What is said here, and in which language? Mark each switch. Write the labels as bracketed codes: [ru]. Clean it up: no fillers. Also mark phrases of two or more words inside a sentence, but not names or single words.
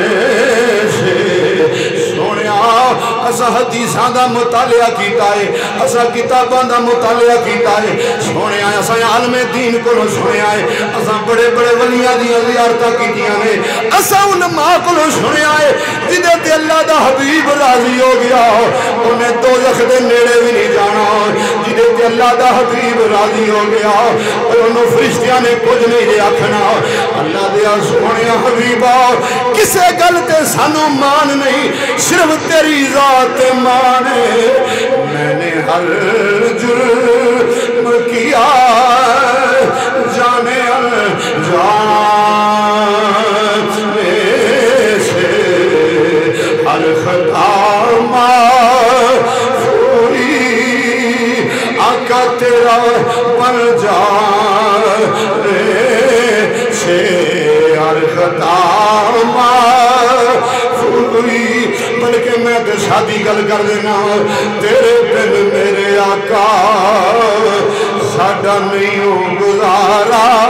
[pa] سے سونیا اسا حدیثاں دا مطالعہ کیتا ہے اسا کتاباں دا مطالعہ کیتا ہے سونیا اسا عالم دین کو سنیا ہے اسا بڑے بڑے ولیاں دیاں زیارتاں کیتیاں نے اسا علماء کو سنیا ہے جدے تے اللہ دا حبیب راضی ہو گیا انہیں دوزخ دے نیڑے بھی نہیں جانا جدے تے اللہ دا حبیب راضی ہو گیا اور انہوں فرشتیاں نے کچھ نہیں دے آکھنا اللہ دیا سونیا حبیبا کسے گل تے سانو مان نہیں صرف تیری ذات مانے میں نے ہر جرم کیا جانے سے ہر خطا معاف ہوئی آقا تیرا پر جانے سے ہر خطا معاف ہوئی بلکہ میں تے شادی گل کر دینا تیرے بن میرے آقا ساڈا نہیں ہو گزارا